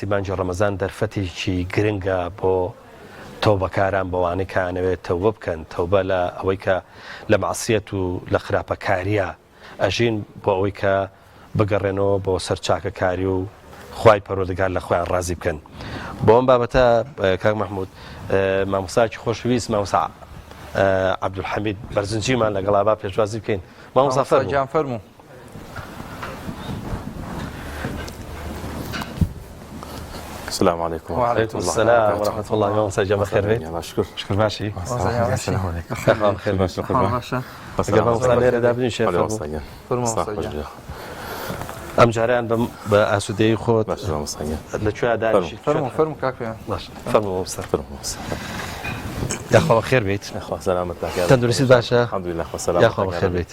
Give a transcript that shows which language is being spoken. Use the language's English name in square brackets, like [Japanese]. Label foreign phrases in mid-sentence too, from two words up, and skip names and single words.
[Central Kurdish] مانگی ڕەمەزان دەرفەتێکی گرنگە بۆ تەوبەکاران بەوانەی کانەوێت تەوبە بکەن تەوبە لە ئەوەی کە لە معسیەت و لە خراپەکاریە ئەژین بۆ ئەوەی کە بگەڕێنەوە بۆ سەرچاکەکاری و خوای پەروەردگار لە خۆیان ڕازی بکەن بۆ ئەم بابەتە کاک مەحموود مامۆستاکی خۆشەویست مامۆستا عەبدولحەمید بەرزنجیمان لەگەڵا با پێشوازی بکەین مامۆستا فەرموو. [Arabic] السلام عليكم وعليكم السلام ورحمة الله [Central Kurdish] مامۆستا جا بەخێر بێت شکر باشی مامۆستا لێرەدا بنیشێ ئەم جاریان بە ئاسوودەیی خۆت لەکوێ دانیشی فەرموو کاکە فەرموو مامۆستا یاخوا بەخێر بیت تەندروستی باشە یاخوا بەخێر بیت